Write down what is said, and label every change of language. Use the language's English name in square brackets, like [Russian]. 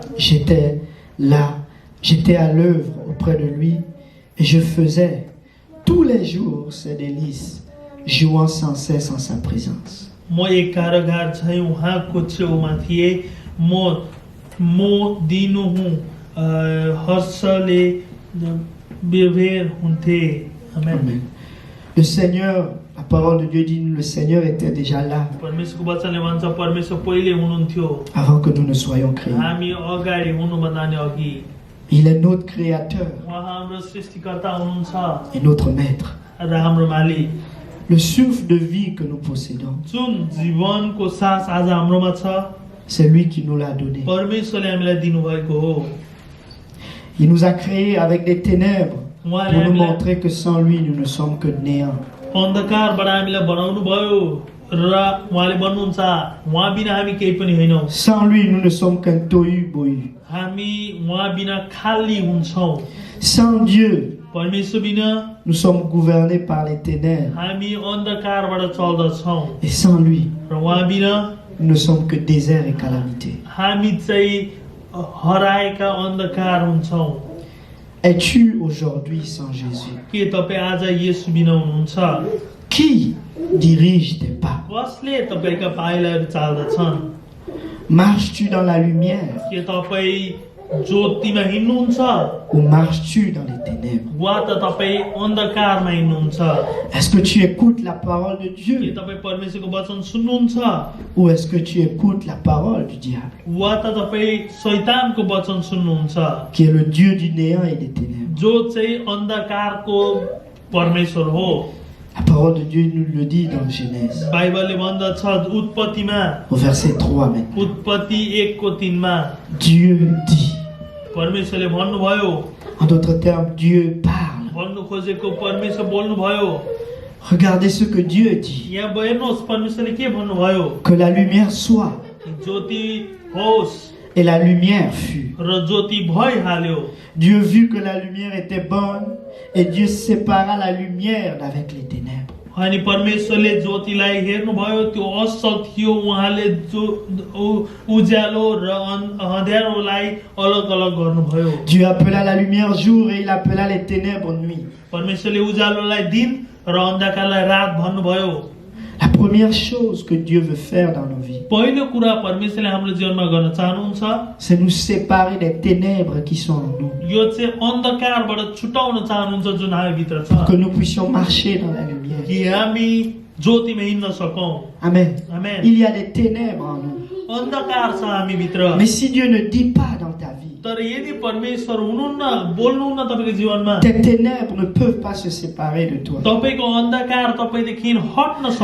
[French] J'étais là, j'étais à l'œuvre auprès de lui et je faisais tous les jours ses délices, jouant sans cesse en sa présence. [Nepali] म एक कारागार चाहिँ उहाँको छेउमा थिएँ म दिनुहुँ हर्षले बेभेर हुन्थे [French] Amen. Le Seigneur, la parole de Dieu dit, le Seigneur était déjà là [Nepali] परमेश्वरको वचनले भन्छ परमेश्वर पहिले हुनुहुन्थ्यो [French] avant que nous ne soyons créés. [Nepali] हामी अगाडि हुनुभन्दा नि अघि [French] Il est notre créateur [Nepali] उहाँ हाम्रो सृष्टिकर्ता हुनुहुन्छ [French] et notre maître. [Nepali] र हाम्रो मालिक [French] Le souffle de vie que nous possédons, [Nepali] जुन जीवनको सास आज हाम्रोमा छ [French] c'est lui qui nous l'a donné. [Nepali] परमेश्वरले हामीलाई दिनुभएको हो [French] Il nous a créés avec des ténèbres pour [Nepali] उहाँले [French] nous [Nepali] हामीलाई [French] montrer que sans lui, nous ne sommes que néant. [Nepali] अन्धकारबाट हामीलाई बनाउनु भयो र उहाँले भन्नुहुन्छ उहाँ बिना हामी केही पनि होइनौँ [French] Sans lui, nous ne sommes qu'un tohu-bohu. [Nepali] हामी उहाँ बिना खाली हुन्छौँ [French] Sans Dieu, [Nepali] परमेश्वर बिना [French] nous sommes gouvernés par les ténèbres. [Nepali] हामी अन्धकारबाट चल्दछौँ [French] Et sans lui, [Nepali] र उहाँ बिना [French] nous ne sommes que désert et calamité. [Nepali] हामी चाहिँ हराएका अन्धकार हुन्छौँ। [French] Es-tu aujourd'hui sans Jésus? [Nepali] के तपाईँ आज येशू बिना हुनुहुन्छ? [French] Qui dirige tes pas? [Nepali] कसले तपाईँका पाइलाहरू चाल्दछन्? [French] Marches-tu dans la lumière [Nepali] के तपाईँ ज्योतिमा हिँड्नुहुन्छ [French] ou marches-tu dans les ténèbres? [Nepali] वा त तपाईँ अन्धकारमा हिँड्नुहुन्छ? [French] Est-ce que tu écoutes la parole de [Nepali] के [French] Dieu [Nepali] तपाईँ परमेश्वरको वचन सुन्नुहुन्छ [French] ou est-ce que tu écoutes la parole du diable [Nepali] वा त तपाईँ शैतानको वचन सुन्नुहुन्छ [French] qui est le Dieu du néant et des ténèbres? [Nepali] जो चाहिँ अन्धकारको परमेश्वर हो? [French] La parole de Dieu nous le dit dans Genèse [Nepali] बाइबलले भन्दछ उत्पत्तिमा [French] au verset 3 maintenant. [Nepali] उत्पत्ति 1:3 मा [French] Dieu dit. [Nepali] परमेश्वरले भन्नुभयो, [French] En d'autres termes, Dieu parle. [Nepali] भन्नु खोजेको परमेश्वर बोल्नुभयो। [French] Regardez ce que Dieu dit. [Nepali] यहाँ हेर्नुहोस् परमेश्वरले के भन्नुभयो, [French] Que la lumière soit. [Nepali] ज्योति होस् [French] Et la lumière fut. [Nepali] र ज्योति भइहाल्यो। [French] Dieu vit que la lumière était bonne et Dieu sépara la lumière d'avec les ténèbres. [Nepali] अनि परमेश्वरले ज्योतिलाई हेर्नुभयो, त्यो असल थियो, उहाँले उज्यालो र अँध्यारोलाई अलग अलग गर्नुभयो। [French] Dieu appela la lumière jour et il appela les ténèbres nuit. [Nepali] परमेश्वरले उज्यालोलाई दिन र अन्धकारलाई रात भन्नुभयो। [French] La première chose que Dieu veut faire dans nos vies, [Nepali] पहिलो कुरा परमेश्वरले हाम्रो जीवनमा गर्न चाहनुहुन्छ, [French] c'est nous séparer des ténèbres qui sont en nous. [Nepali] यो चाहिँ अन्धकारबाट छुटाउन चाहनुहुन्छ जुन हामी भित्र छ, [French] Que nous puissions marcher dans la lumière. [Nepali] कि हामी ज्योतिमा हिँड्न सकौं। [French] Amen. [Nepali] Amen. [French] Il y a des ténèbres en nous. [Nepali] अन्धकार छ हामी भित्र। [French] Mais si Dieu ne dit pas dans ta vie, [Nepali] तर यदि परमेश्वर हुनुहुन्न, बोल्नुहुन्न तपाईको जीवनमा, [French] tes ténèbres ne peuvent pas se séparer de toi. [Nepali] तपाईको अन्धकार तपाईदेखि हट्न